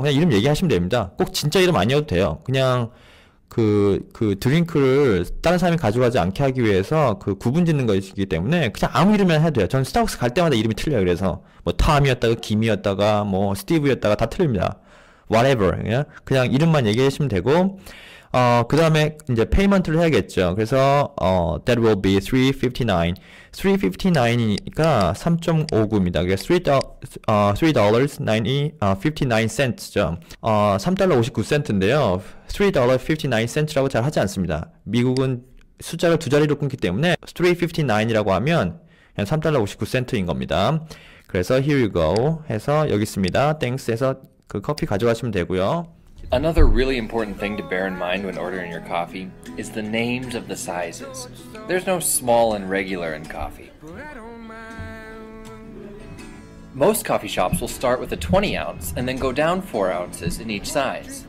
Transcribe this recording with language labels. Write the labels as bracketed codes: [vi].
[ko] 그냥 이름 얘기하시면 됩니다. 꼭 진짜 이름 아니어도 돼요. 그냥 그 드링크를 다른 사람이 가져가지 않게 하기 위해서 그 구분 짓는 것이기 때문에 그냥 아무 이름이나 해도 돼요. 전 스타벅스 갈 때마다 이름이 틀려요. 그래서 뭐 탐이었다가 김이었다가 뭐 스티브였다가 다 틀립니다. [en] whatever. [ko] 그냥 이름만 얘기하시면 되고, 그 다음에 이제 페이먼트를 해야겠죠. [en] 그래서, that will be 359. [ko] 359이니까 3.59입니다. 그래서 $3.59죠. 3달러 59센트인데요. $3.59라고 잘 하지 않습니다. 미국은 숫자를 두 자리로 끊기 때문에 359이라고 하면 그냥 3달러 59센트인 겁니다. 그래서 [en] here you go [ko] 해서 여기 있습니다. thanks 해서 그 커피 가져가시면 되고요. [en] Another really important thing to bear in mind when ordering your coffee is the names of the sizes. There's no small and regular in coffee. Most coffee shops will start with a 20 ounce and then go down 4 ounces in each size.